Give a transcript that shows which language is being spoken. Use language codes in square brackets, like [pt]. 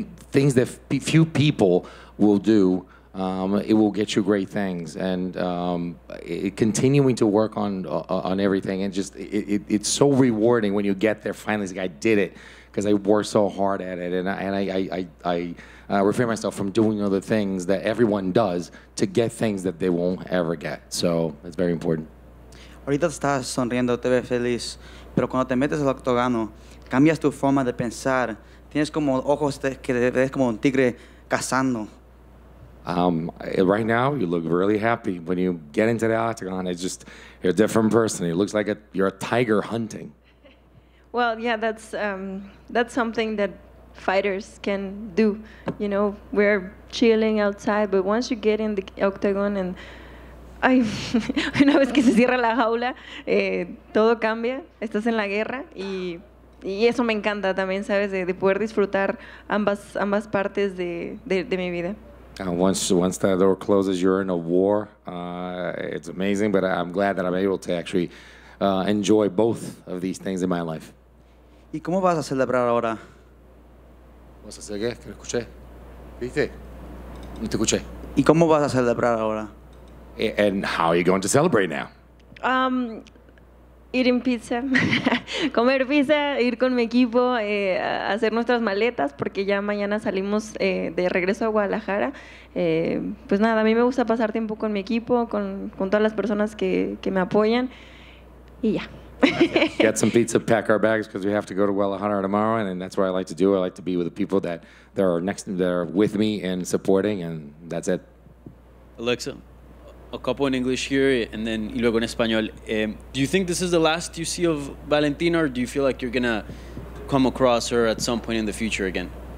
[en] things that few people will do. It will get you great things, and continuing to work on everything, and just it's so rewarding when you get there finally. It's like, I did it because I worked so hard at it, and I refrain myself from doing other things that everyone does to get things that they won't ever get. So it's very important. [es] Ahorita estás sonriendo, te ves feliz, pero cuando te metes al octógono, cambias tu forma de pensar. Tienes como ojos que te ves como un tigre cazando. [en] Right now, you look really happy. When you get into the octagon, it's just, you're a different person. It looks like you're a tiger hunting. Well, yeah, that's something that fighters can do. You know, we're chilling outside, but once you get in the octagon and [es] una vez que se cierra la jaula, todo cambia. Estás en la guerra y eso me encanta también, ¿sabes? De poder disfrutar ambas partes de mi vida. [en] Once that door closes, you're in a war. It's amazing, but I'm glad that I'm able to actually enjoy both of these things in my life. [es] ¿Y cómo vas a celebrar ahora? ¿Vas a hacer qué? ¿Que escuché? ¿Viste? No te escuché. ¿Y cómo vas a celebrar ahora? [en] And how are you going to celebrate now? Eating pizza, [es] comer pizza, ir con mi equipo, a hacer nuestras maletas, porque ya mañana salimos de regreso a Guadalajara. Pues nada, a mí me gusta pasar tiempo con mi equipo, con todas las personas que me apoyan, y ya. [en] Get some pizza, pack our bags, because we have to go to Guadalajara tomorrow, and that's what I like to do. I like to be with the people that are with me and supporting, and that's it. Alexa, a couple in English here, and then [es] y luego en español. [en] Do you think this is the last you see of Valentina, or do you feel like you're gonna come across her at some point in the future again?